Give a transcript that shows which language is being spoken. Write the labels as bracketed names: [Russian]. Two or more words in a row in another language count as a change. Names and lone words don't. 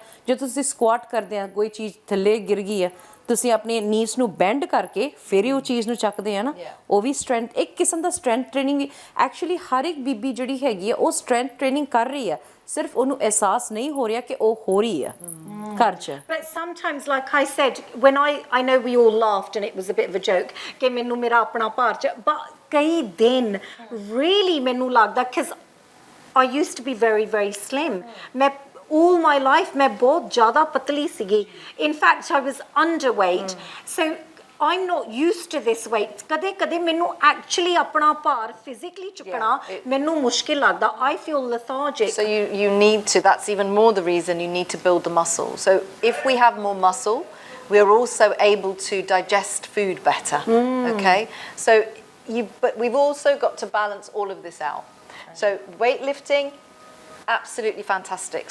[Punjabi] ਜੇ ਤੁਸੀਂ ਸਕੁਆਟ ਕਰਦੇ ਆ, ਕੋਈ ਚੀਜ਼ ਥੱਲੇ ਗਿਰ ਗਈ ਆ, ਤੁਸੀਂ ਆਪਣੇ ਨੀਜ਼ ਨੂੰ ਬੈਂਡ ਕਰਕੇ ਫਿਰ ਹੀ ਉਹ ਚੀਜ਼ ਨੂੰ ਚੱਕਦੇ ਆ ਨਾ, ਉਹ ਵੀ ਸਟਰੈਂਥ, ਇੱਕ ਕਿਸਮ ਦਾ [English] strength training [Punjabi] ਵੀ। ਐਕਚੁਅਲੀ ਹਰ ਇੱਕ ਬੀਬੀ ਜਿਹੜੀ ਹੈਗੀ ਆ ਉਹ [English] strength training [Punjabi] ਕਰ ਰਹੀ ਆ, ਸਿਰਫ ਉਹਨੂੰ ਅਹਿਸਾਸ ਨਹੀਂ ਹੋ ਰਿਹਾ ਕਿ ਉਹ ਹੋ ਰਹੀ ਆ ਘਰ 'ਚ। [English] But sometimes, like I said, when I know we all laughed and it was a bit of a joke [Punjabi] ਕਿ ਮੈਨੂੰ ਮੇਰਾ ਆਪਣਾ ਭਾਰ 'ਚ, [English] but [Punjabi] ਕਈ ਦਿਨ [English] really [Punjabi] ਮੈਨੂੰ ਲੱਗਦਾ, [English] because I used to be very very slim. [Punjabi] ਮੈਂ [English] all my life [Punjabi] ਮੈਂ ਬਹੁਤ ਜ਼ਿਆਦਾ ਪਤਲੀ ਸੀਗੀ, [English] in fact I was underweight. So I'm not used to this weight. [Punjabi] ਕਦੇ ਕਦੇ ਮੈਨੂੰ actually ਆਪਣਾ ਭਾਰ physically ਚੁੱਕਣਾ ਮੈਨੂੰ ਮੁਸ਼ਕਿਲ ਲੱਗਦਾ. [English] I feel lethargic. So you need to, that's even more the reason you need to build the muscle. So if we have more muscle, we're also able to digest food better. Okay? So but we've also got to balance all of this out. So weightlifting, absolutely fantastic.